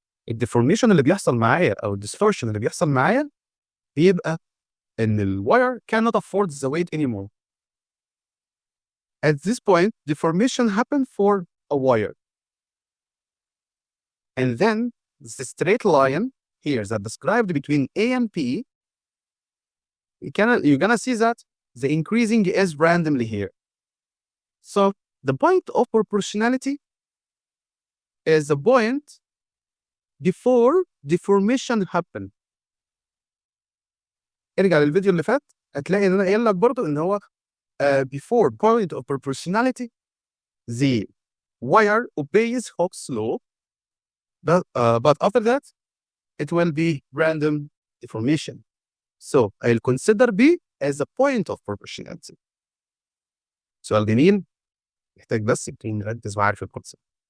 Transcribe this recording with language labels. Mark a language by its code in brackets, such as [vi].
[ar] الديفورميشن اللي بيحصل معايا او الديستورشن اللي بيحصل معايا بيبقى ان الواير [en] cannot afford the weight anymore. At this point, deformation happen for a wire. And then the straight line here that described between A and P, you're gonna see that the increasing is randomly here. So the point of proportionality is the point before deformation happen. [ar] ارجع للفيديو اللي فات هتلاقي ان انا قايل لك برضه ان هو [en] before point of proportionality the wire obeys Hooke's law, but after that it will be random deformation. So I'll consider B as a point of proportionality. [ar] سؤال جميل محتاج بس يمكن نركز معاه في الكونسبت.